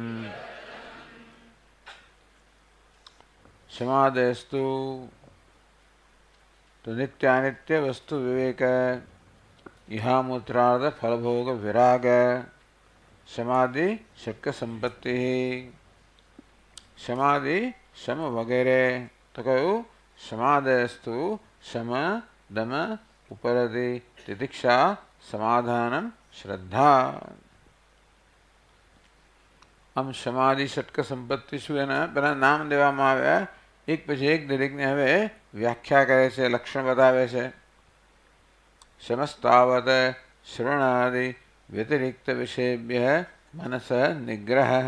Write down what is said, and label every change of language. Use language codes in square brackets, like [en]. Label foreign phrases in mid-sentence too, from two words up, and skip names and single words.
[sa] समाधयस्तु तो नित्यानित्य वस्तु विवेक इहामूत्रार्थ फलभोग विराग समाधि शक्य संपत्ति समाधि शम वगैरह तो कहू समाधयस्तु शम दम उपरति तितिक्षा समाधानम श्रद्धा। [gu] આમ સમાધિ ષટક સંપત્તિ શું એના પેલા નામ દેવામાં આવ્યા એક પછી એક દરેકને હવે વ્યાખ્યા કરે છે લક્ષણ બતાવે છે। [sa] સમસ્તાવત શ્રવણાદિ વ્યતિરિક્ત વિષયેભ્યઃ મનસ નિગ્રહ।